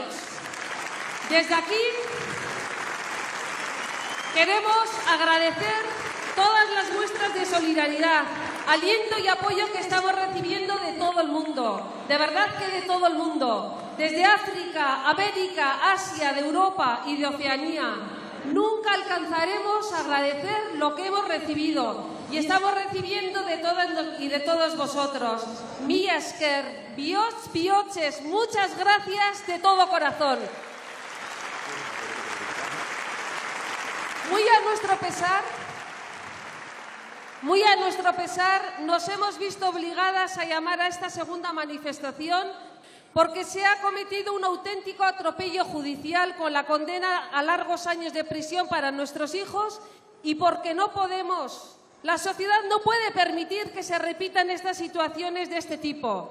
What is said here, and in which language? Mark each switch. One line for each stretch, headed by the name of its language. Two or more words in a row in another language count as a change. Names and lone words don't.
Spanish: Desde aquí queremos agradecer todas las muestras de solidaridad, aliento y apoyo que estamos recibiendo de todo el mundo, de verdad que de todo el mundo, desde África, América, Asia, de Europa y de Oceanía. Nunca alcanzaremos a agradecer lo que hemos recibido y estamos recibiendo de todas y de todos vosotros.
Basque: Mila esker, bihotz-bihotz,
Spanish: muchas gracias de todo corazón. Muy a nuestro pesar, nos hemos visto obligadas a llamar a esta segunda manifestación porque se ha cometido un auténtico atropello judicial con la condena a largos años de prisión para nuestros hijos y porque la sociedad no puede permitir que se repitan estas situaciones de este tipo.